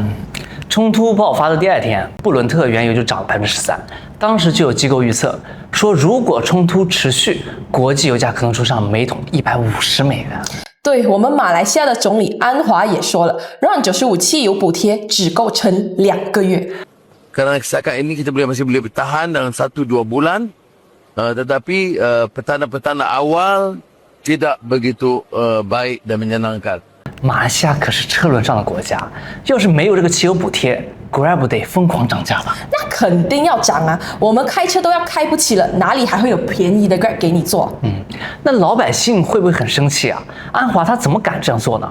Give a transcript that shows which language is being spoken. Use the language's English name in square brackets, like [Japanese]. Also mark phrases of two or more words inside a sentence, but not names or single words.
[Chinese] 冲突爆发的第2天，布伦特原油就涨了13%。当时就有机构预测说，如果冲突持续，国际油价可能冲上每桶150美元。对我们马来西亚的总理安华也说了，RON95汽油补贴只够撑2个月。 [Malay] Kerana setakat ini kita masih boleh bertahan dalam 1-2 bulan, tetapi petanda-petanda awal tidak begitu baik dan menyenangkan. [Chinese] 马来西亚可是车轮上的国家，要是没有这个汽油补贴，Grab 得疯狂涨价吧？那肯定要涨啊！我们开车都要开不起了，哪里还会有便宜的 Grab 给你坐？那老百姓会不会很生气啊？安华他怎么敢这样做呢？